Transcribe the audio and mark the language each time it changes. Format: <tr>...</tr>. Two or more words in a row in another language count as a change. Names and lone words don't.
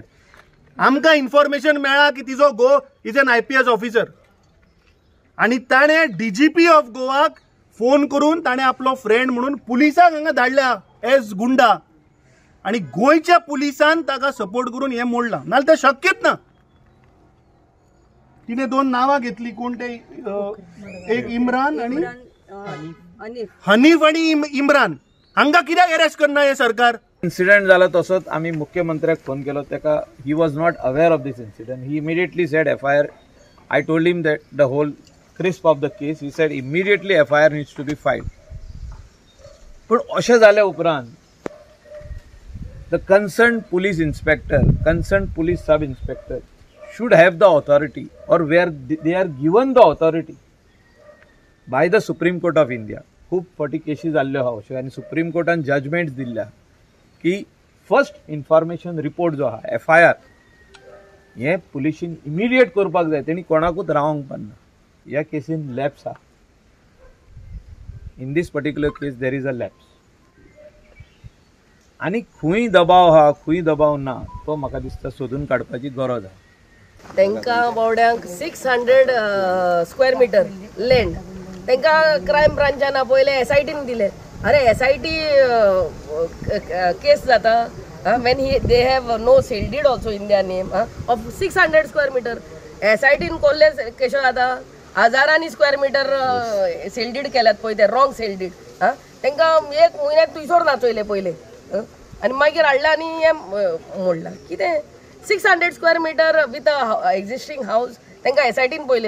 <kok>आमकां इन्फॉर्मेशन मेळ्ळा की तिजो घो</kok> <en>is an IPS officer</en> <kok>आनी ताणें DGP ऑफ गोवाक फोन करून ताणें आपलो फ्रेंड म्हणून पुलिसाक हांगा धाडल्या एज गुंडा, आणि गोयच्या पुलिसान ताका सपोर्ट करून हे मोडलां. नाल्यार तें शक्यच ना. तिने दोन नावां घेतली, कोण ते एक इम्रान आणि हनीफ आणि इम्रान. हांगा कित्याक अरेस्ट करना हे सरकार? इन्सिडेंट जाला तसोच आमी मुख्यमंत्र्याक फोन केलो.</kok> <en>तेका He was not aware of this incident. He immediately said FIR. I told him that the whole crisp of the case. He said immediately FIR needs to be filed.</en> <kok>पण अशें जाल्या उपरांत</kok> <en>the concerned police inspector, concerned police sub inspector should have the authority, or where they are given the authority by the Supreme Court of India.</en> <kok>खूब फावटी केसीस जाल्ल्यो आहा अश्यो आनी सुप्रीम कोर्टान जजमेंट्स दिल्ल्या की</kok> <en>First Information Report</en> <kok>जो आहा FIR हे पुलिशीन इमिडिएट करपाक जाय. तेणी कोणाकूच रावंक पारना. ह्या केसीन लॅप्स आहा.</kok> <en>In this particular case there is a lapse.</en> <kok>आणि खूंय दबाव हा खूंय दबाव ना तो म्हाका दिसता सोदून काडपाची गरज आहा. तांकां बावड्यांक 600</kok> <en>square meter land</en> <kok>तांकां क्रायम ब्रांचान पयले SITन दिले. अरे SIT केस जाता</kok> <en>when they have no sale deed also in their name of 600 square meter.</en> <kok>SITन कोल्ले केशो जाता हजारांनी</kok> <en>square meter sale deed</en> <kok>केल्यात पळय ते</kok> <en>wrong sale deed.</en> <kok>तांकां एक म्हयन्याक तुयसोर नाचयले पयले आणि मागीर हाडला आनी हें मोडला. कितें</kok> <en>600 square meter with a existing house</en> <kok>तांकां SITन पयले.</kok>